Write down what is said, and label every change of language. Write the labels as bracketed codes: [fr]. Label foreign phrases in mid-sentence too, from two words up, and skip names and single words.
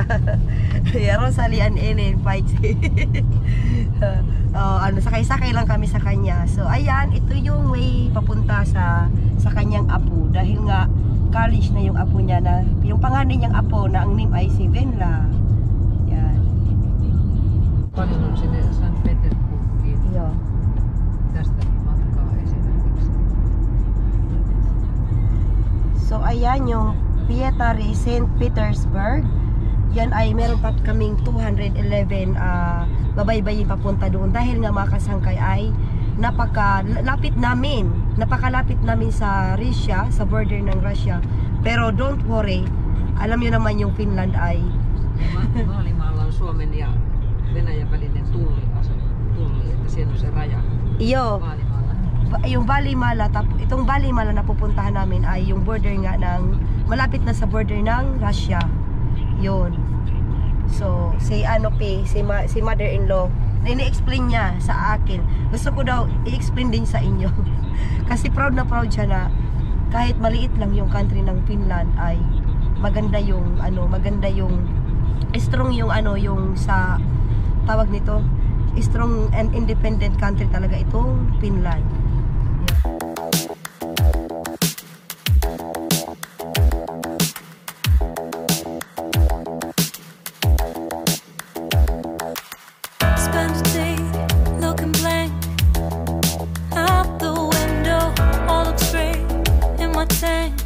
[en] Rosalie and Ellen fights. [tl] Sakay-sakay lang kami sa kanya. So ayan, ito yung way papunta sa kanyang apo. Dahil nga college na yung apo niya, na yung panganay niyang apo na ang name ay si Venla. Yan. [fi] Paljon on sinne St. Petersburgiin Joo. tästä matkaa esimerkiksi. [tl] So ayan yung Pietari St. Petersburg. Yan ay meron pa kaming 211 babaybayin papunta doon. Dahil nga mga kasangkay ay napakalapit namin sa Russia, sa border ng Russia. Pero [en] don't worry, [tl] alam nyo naman yung Finland ay [fi] Vaalimaalla on Suomen ja Venäjän välinen tulli, että siellä on se raja. [tl] iyo. Vaalimaalla. Yung Valimala, itong Valimala na pupuntahan namin ay yung border nga ng, malapit na sa border ng Russia. Yun. So, si mother-in-law, ini-explain niya sa akin. Gusto ko daw i-explain din sa inyo. Kasi proud siya na kahit maliit lang yung country ng Finland ay maganda yung strong yung sa tawag nito, [en] strong and independent country [tl] talaga itong [en] Finland. Spend a day looking blank out the window, all looks great in my tank.